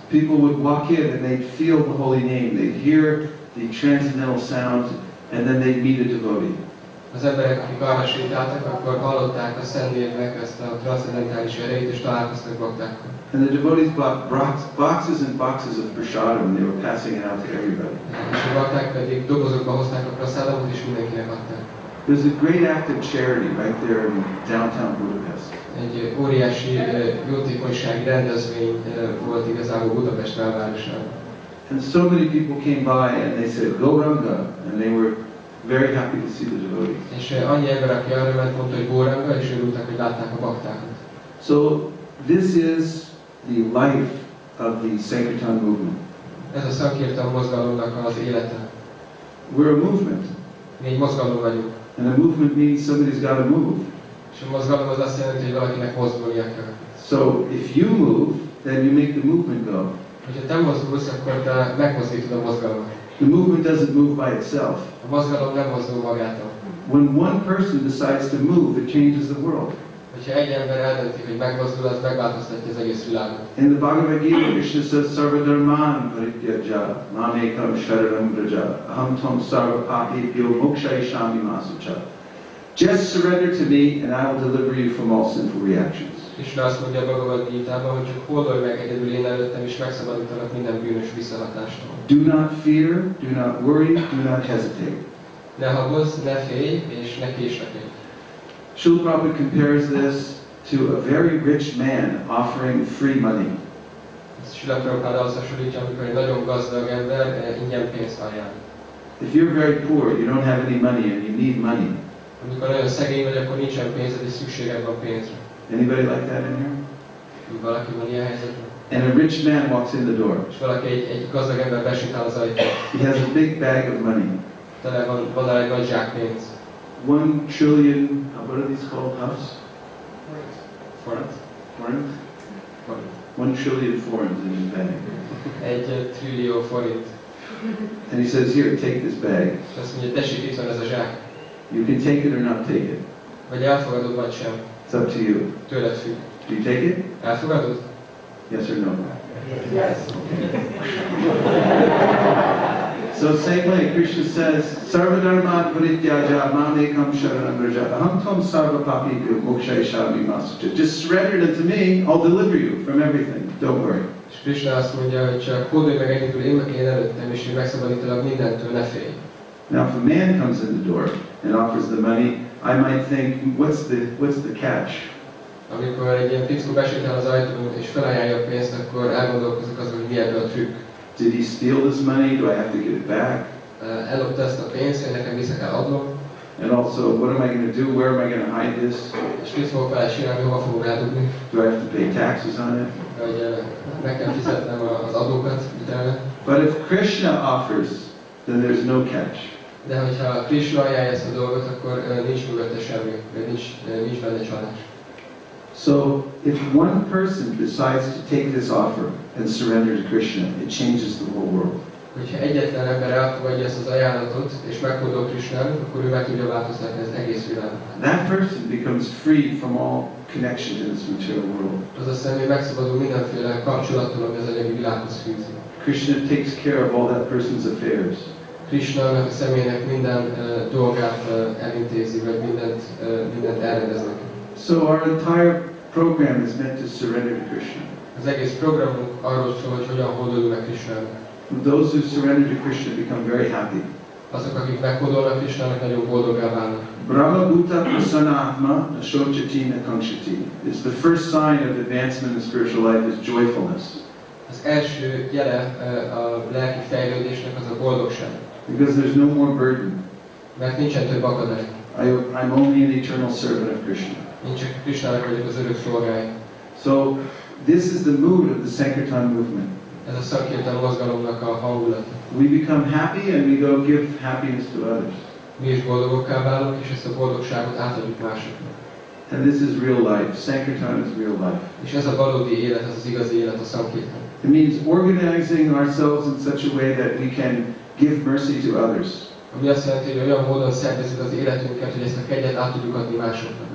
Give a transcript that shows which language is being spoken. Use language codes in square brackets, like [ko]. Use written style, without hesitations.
[en] People would walk in and they'd feel the holy name, they'd hear the transcendental sound, and then they'd meet a devotee. [hu] Az emberek, akik arra sétáltak, akkor hallották a Szent Névnek ezt a transzendentális erejét, és találkoztak baktákkal. [en] And the devotees bought boxes and boxes of prasadam, and they were passing it out to everybody. [hu] És a bakták pedig dobozokba hozták a prasadamot, és mindenkinek adták. [en] There's a great act of charity right there in downtown Budapest. [hu] Egy óriási jótékonysági rendezvény volt igazából Budapest belvárosában. [en] And so many people came by and they said, Gauranga, and they were very happy to see the devotees. [hu] És annyi ember, aki arra ment, mondta, hogy Góranga, és örültek, hogy látták a baktákat. [en] So this is the life of the Sankirtan movement. [hu] Ez a Sankirtan mozgalomnak az élete. [en] We're a movement. [hu] Mi egy mozgalom vagyunk. [en] And a movement means somebody's got to move. [hu] És a mozgalom az azt jelenti, hogy valakinek mozdulnia kell. [en] So if you move, then you make the movement go. [hu] Hogyha te mozdulsz, akkor te megmozdítod a mozgalmat. [en] The movement doesn't move by itself. [hu] A mozgalom nem mozdul magától. [en] When one person decides to move, it changes the world. [hu] Hogyha egy ember eldönti, hogy megmozdul, az megváltoztatja az egész világot. [en] In the Bhagavad Gita, Krishna says, [sa] Sarvadharman parityaja, mamekam sharanam vraja, aham tam sarva papibhyo mokshayishami masucha. [en] Just surrender to me and I will deliver you from all sinful reactions. [hu] Krishna azt mondja a Bhagavad Gitában, hogy csak hódolj meg egyedül én előttem, és megszabadítanak minden bűnös visszahatástól. [en] Do not fear, do not worry, do not hesitate. [hu] Ne habozz, ne félj, és ne késlekedj. [en] Srila Prabhupada compares this to a very rich man offering free money. [hu] Srila Prabhupada azt hasonlítja, amikor egy nagyon gazdag ember ingyen pénzt ajánl. [en] If you're very poor, you don't have any money and you need money. [hu] Amikor nagyon szegény vagy, akkor nincsen pénzed, és szükséged van pénzre. [en] Anybody like that in here? [hu] Valaki van ilyen helyzetben? [en] And a rich man walks in the door. [hu] És valaki egy gazdag ember besétál az ajtót. [en] He has a big bag of money. [hu] Tele van egy nagy zsák pénz. [en] 1 trillion, what are these called, huffs? [hu] Forint? [en] Forints? 1 trillion forints in his bag. [hu] Egy trillió forint. [en] And he says, here, take this bag. [hu] És azt mondja, tessék, itt van ez a zsák. [en] You can take it or not take it. [hu] Vagy elfogadod, vagy sem. [en] It's up to you. [hu] Tőled függ. [en] Do you take it? [hu] Elfogadod? [en] Yes or no? Yes. So same way, Krishna says, [sa] Sarvadharma parityaja mamekam sharanam vraja, aham tvam sarva papibhyo mokshayishami masucha. [en] Just surrender it to me, I'll deliver you from everything. Don't worry. [hu] És Krishna azt mondja, hogy csak hódolj meg egyedül én előttem, és én megszabadítalak mindentől, ne félj. [en] Now if a man comes in the door and offers the money, I might think, what's the catch? [hu] Amikor egy ilyen fickó besétál az ajtón és felajánlja a pénzt, akkor elgondolkozok azon, hogy mi ebből a trükk. [en] Did he steal this money? Do I have to give it back? [hu] Ellopta ezt a pénzt, én nekem vissza kell adnom. [en] And also, what am I going to do? Where am I going to hide this? [hu] És mit fogok vele csinálni, hova fogok rádugni? [en] Do I have to pay taxes on it? [hu] Vagy meg kell fizetnem az adókat utána. [en] But if Krishna offers, then there's no catch. [hu] De hogyha Krishna ajánlja ezt a dolgot, akkor nincs mögötte semmi, vagy nincs benne csalás. [en] So, if one person decides to take this offer and surrender to Krishna, it changes the whole world. [hu] Hogyha egyetlen ember elfogadja ezt az ajánlatot, és meghódol Krishnának, akkor ő meg tudja változtatni az egész világot. [en] That person becomes free from all connection to this material world. [hu] Az a személy megszabadul mindenféle kapcsolattól, ami az anyagi világhoz fűzi. [en] Krishna takes care of all that person's affairs. [hu] Krishnának a személynek minden dolgát elintézi, vagy mindent elrendeznek. [en] So our entire program is meant to surrender to Krishna. [hu] Az egész programunk arról szól, hogy hogyan hódolunk meg Krishnának. [en] Those who surrender to Krishna become very happy. [hu] Azok, akik meghódolnak Krishnának, nagyon boldoggá válnak. [sa] Brahma Bhuta Prasanatma Ashochati Nakanshati. [en] It's the first sign of advancement in spiritual life is joyfulness. [hu] Az első jele a lelki fejlődésnek az a boldogság. [en] Because there's no more burden. [hu] Mert nincsen több akadály. [en] I'm only an eternal servant of Krishna. [hu] Én csak Krishnának vagyok az örök szolgája. [en] So this is the mood of the Sankirtan movement. [hu] Ez a Sankirtan mozgalomnak a hangulata. [en] We become happy and we go give happiness to others. [hu] Mi is boldogokká válunk, és ezt a boldogságot átadjuk másoknak. [en] And this is real life. Sankirtan is real life. [hu] És ez a valódi élet, ez az igazi élet, a Sankirtan. [en] It means organizing ourselves in such a way that we can give mercy to others. [hu] Ami azt jelenti, hogy olyan módon szervezzük az életünket, hogy ezt a kegyet át tudjuk adni másoknak.